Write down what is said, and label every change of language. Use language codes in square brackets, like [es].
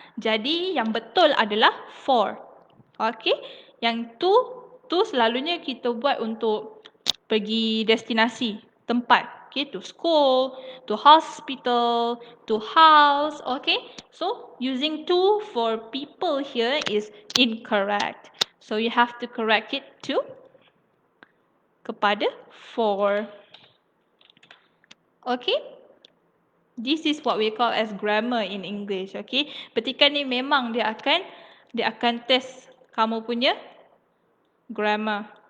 [ms] Jadi yang betul adalah for. Okay, yang to selalunya kita buat untuk pergi destinasi, tempat. [en] Okay, to school, to hospital, to house. Okay, so using to for people here is incorrect. So you have to correct it to kepada for. Okay? This is what we call as grammar in English. Okay? [ms] Petikan ni memang dia akan test kamu punya grammar.